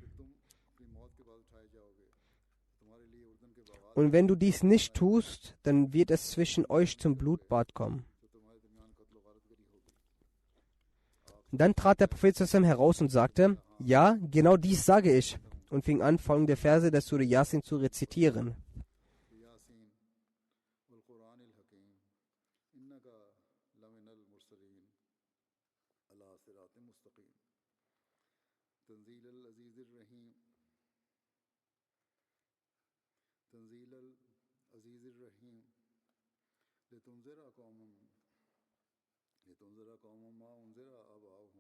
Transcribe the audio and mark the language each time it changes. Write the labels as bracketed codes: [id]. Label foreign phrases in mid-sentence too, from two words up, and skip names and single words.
[de] Und wenn du dies nicht tust, dann wird es zwischen euch zum Blutbad kommen. Dann trat der Prophet heraus und sagte: Ja, genau dies sage ich. und fing an, folgende Verse der Surah Yasin zu rezitieren. [ar] يس والقرآن الحكيم إنك لمن المرسلين على صراط مستقيم تنزيل العزيز الرحيم تنزيل العزيز الرحيم لتنذر قوما ما أنذر آباؤهم